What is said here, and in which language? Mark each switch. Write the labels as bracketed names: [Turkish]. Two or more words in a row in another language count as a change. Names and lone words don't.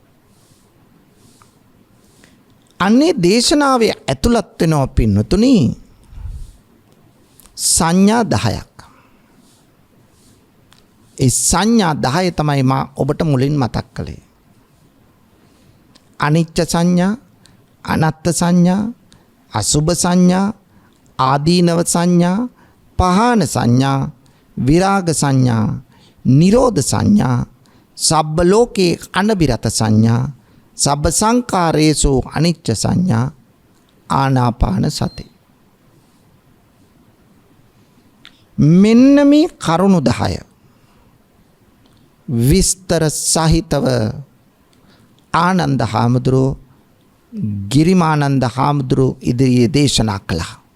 [Sinhala] අන්නේ දේශනාවේ ඇතුළත් වෙනවා පින්නතුනි සංඥා 10ක්. ඒ සංඥා 10 තමයි මා ඔබට මුලින් මතක් කළේ. [Pali] අනිච්ච සංඥා, අනත්ත් සංඥා, අසුභ සංඥා, ආදීනව සංඥා, පහාන සංඥා, විරාග සංඥා, නිරෝධ සංඥා, සබ්බ ලෝකේ අනබිරත සංඥා, සබ්බ සංකාරේසු අනිච්ච සංඥා, ආනාපාන සති. [Sinhala] මෙන්න මේ කරුණු 10 විස්තර සහිතව ආනන්ද හාමුදුරුවෝ ගිරිමානන්ද හාමුදුරුවෝ ඉදිරියේ දේශනා කළා.